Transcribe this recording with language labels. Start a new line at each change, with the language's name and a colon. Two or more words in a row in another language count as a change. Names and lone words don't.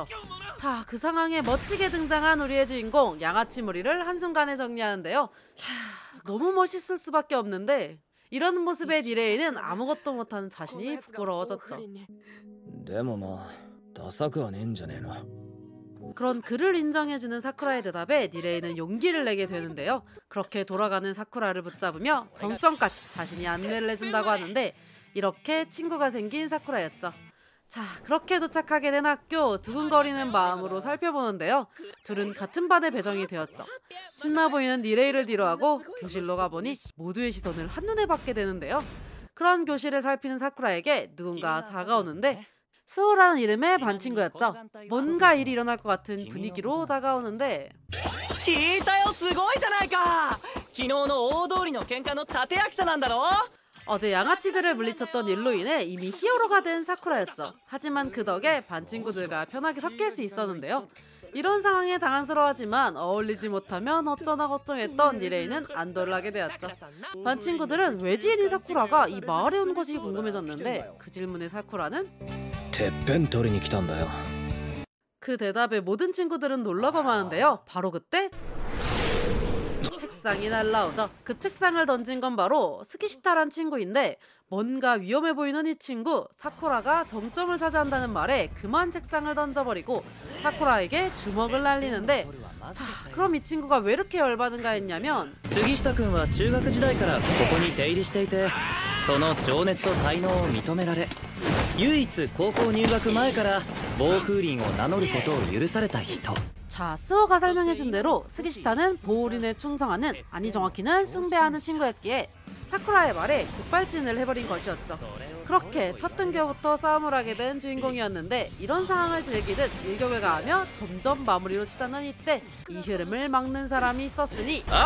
Korean: 자, 그 상황에 멋지게 등장한 우리의 주인공 양아치 무리를 한순간에 정리하는데요. 너무 멋있을 수밖에 없는데 이런 모습의 니레이는 아무것도 못하는 자신이 부끄러워졌죠.
Japanese: でもまあダサくはねえんじゃねえの。
Korean: 그런 그를 인정해주는 사쿠라의 대답에 니레이는 용기를 내게 되는데요. 그렇게 돌아가는 사쿠라를 붙잡으며 정점까지 자신이 안내를 해준다고 하는데 이렇게 친구가 생긴 사쿠라였죠. 자, 그렇게 도착하게 된 학교, 두근거리는 마음으로 살펴보는데요. 둘은 같은 반에 배정이 되었죠. 신나 보이는 니레이를 뒤로하고 교실로 가보니 모두의 시선을 한눈에 받게 되는데요. 그런 교실을 살피는 사쿠라에게 누군가 다가오는데 스오라는 이름의 반 친구였죠. 뭔가 일이 일어날 것 같은 분위기로 다가오는데
Japanese: 聞いたよ、すごいじゃないか。昨日の大通りの喧嘩の立役者なんだろ。
Korean: 어제 양아치들을 물리쳤던 일로 인해 이미 히어로가 된 사쿠라였죠. 하지만 그 덕에 반 친구들과 편하게 섞일 수 있었는데요. 이런 상황에 당황스러워하지만 어울리지 못하면 어쩌나 걱정했던 니레이는 안도를 하게 되었죠. 반 친구들은 외지인인 사쿠라가 이 마을에 온 것이 궁금해졌는데 그 질문에 사쿠라는
Japanese: てっぺん取りに来たんだよ。
Korean: 그 대답에 모든 친구들은 놀라고 마는데요. 바로 그때 책상이 날라오죠. 그 책상을 던진 건 바로 스키시타란 친구인데 뭔가 위험해 보이는 이 친구 사쿠라가 정점을 차지한다는 말에 그만 책상을 던져버리고 사쿠라에게 주먹을 날리는데 자, 그럼 이 친구가 왜 이렇게 열받은가 했냐면
Japanese: 杉下君は中学時代からここに出入りしていて、その情熱と才能を認められ、唯一高校入学前から暴風林を名乗ることを許された人。
Korean: 자, 스오가 설명해준 대로 스기시타는 보호린에 충성하는, 아니 정확히는 숭배하는 친구였기에 사쿠라의 말에 급발진을 해버린 것이었죠. 그렇게 첫 등교부터 싸움을 하게 된 주인공이었는데 이런 상황을 즐기듯 일격을 가하며 점점 마무리로 치닫는 이때 이 흐름을 막는 사람이 있었으니